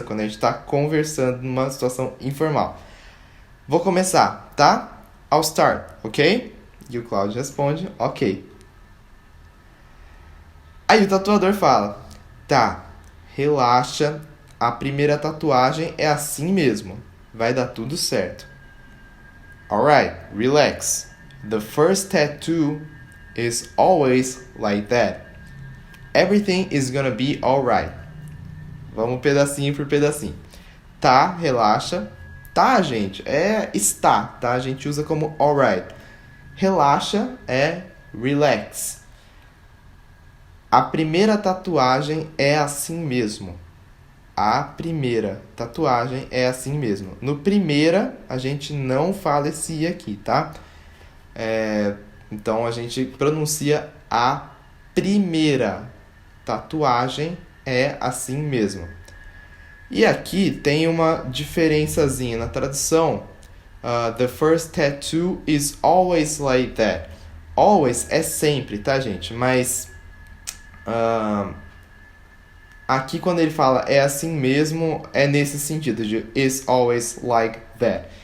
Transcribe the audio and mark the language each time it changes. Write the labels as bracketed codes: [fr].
[pt] Quando a gente está conversando numa situação informal. Vou começar, tá? [en] I'll start, ok? [pt] E o Cláudio responde, ok. Aí o tatuador fala, tá, relaxa, a primeira tatuagem é assim mesmo, vai dar tudo certo. [en] Alright, relax. The first tattoo is always like that. Everything is gonna be alright. [pt] Vamos pedacinho por pedacinho. Tá, relaxa. Tá, gente, é está, tá? A gente usa como alright. Relaxa é relax. A primeira tatuagem é assim mesmo. A primeira tatuagem é assim mesmo. No primeira, a gente não fala esse I aqui, tá? Então, a gente pronuncia a primeira tatuagem é assim mesmo. E aqui tem uma diferençazinha na tradução. [en] The first tattoo is always like that. [pt] Always é sempre, tá, gente? Mas aqui quando ele fala é assim mesmo, é nesse sentido de [en] is always like that.